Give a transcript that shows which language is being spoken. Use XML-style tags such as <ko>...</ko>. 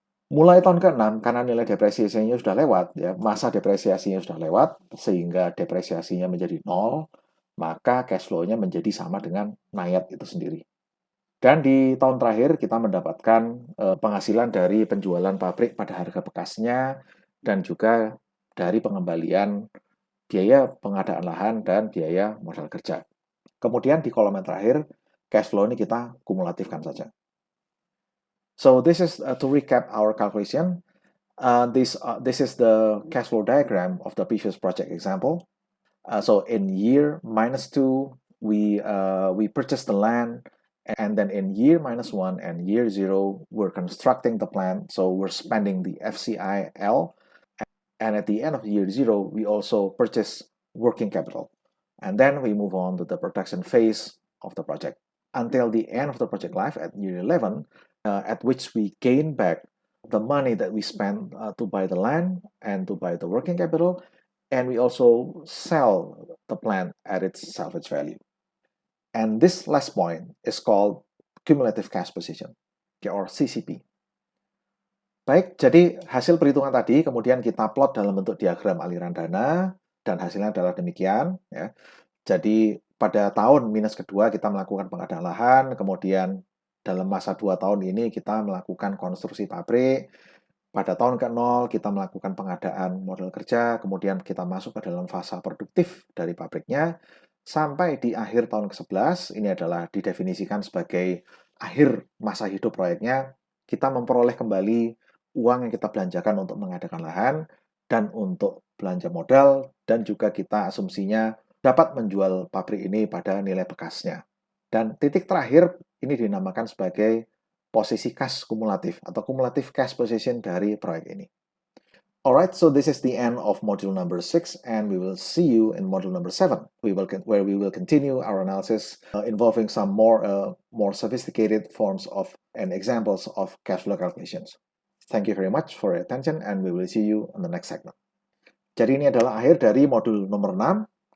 <id>Mulai tahun ke-6, karena nilai depresiasinya sudah lewat, ya, masa depresiasinya sudah lewat, sehingga depresiasinya menjadi 0, maka cash flow-nya menjadi sama dengan NAIAT itu sendiri. Dan di tahun terakhir kita mendapatkan penghasilan dari penjualan pabrik pada harga bekasnya dan juga dari pengembalian biaya pengadaan lahan dan biaya modal kerja. Kemudian di kolom yang terakhir, cash flow ini kita kumulatifkan saja.</id> <en>So this is to recap our calculation. This is the cash flow diagram of the previous project example. So in year -2, we purchased the land, and then in year -1 and year 0, we're constructing the plant. So we're spending the FCIL, and at the end of year 0, we also purchase working capital. And then we move on to the production phase of the project until the end of the project life at year 11, at which we gain back the money that we spent to buy the land and to buy the working capital, and we also sell the plant at its salvage value. And this last point is called cumulative cash position, or CCP.</en> <id>Baik, jadi hasil perhitungan tadi kemudian kita plot dalam bentuk diagram aliran dana, dan hasilnya adalah demikian. Ya. Jadi pada tahun minus kedua kita melakukan pengadaan lahan, kemudian dalam masa 2 tahun ini kita melakukan konstruksi pabrik. Pada tahun ke-0 kita melakukan pengadaan modal kerja, kemudian kita masuk ke dalam fase produktif dari pabriknya, sampai di akhir tahun ke-11, ini adalah didefinisikan sebagai akhir masa hidup proyeknya, kita memperoleh kembali uang yang kita belanjakan untuk mengadakan lahan, dan untuk belanja modal, dan juga kita asumsinya dapat menjual pabrik ini pada nilai bekasnya. Dan titik terakhir ini dinamakan sebagai posisi cash kumulatif atau cumulative cash position dari proyek ini.</id> <en>Alright, so this is the end of module number 6, and we will see you in module number 7, where we will continue our analysis involving some more sophisticated forms of and examples of cash flow calculations. Thank you very much for your attention, and we will see you on the next segment.</en> <id>Jadi ini adalah akhir dari modul nomor 6.</id>